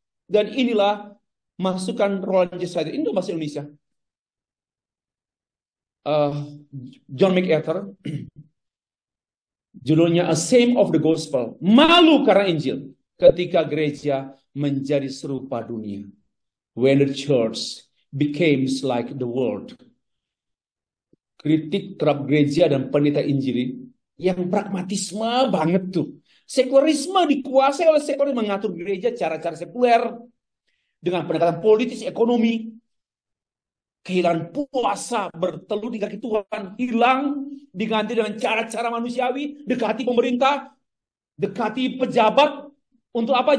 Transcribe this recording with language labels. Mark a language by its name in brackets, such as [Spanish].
[Indonesian] Dan inilah masukan Roland J. Sider. Ini bahasa Indonesia. John MacArthur. Judulnya A Shame of the Gospel. Malu karena Injil. Ketika gereja menjadi serupa dunia. [English] When the church becomes like the world. [Indonesian] Kritik terhadap gereja dan pendeta Injili yang pragmatisme banget tuh. Sekularisme dikuasai oleh sekularisme, mengatur gereja cara-cara sekuler dengan pendekatan politis ekonomi. kehilangan puasa, bertelut di kaki Tuhan, hilang, diganti dengan cara-cara manusiawi, dekati pemerintah, dekati pejabat, untuk apa?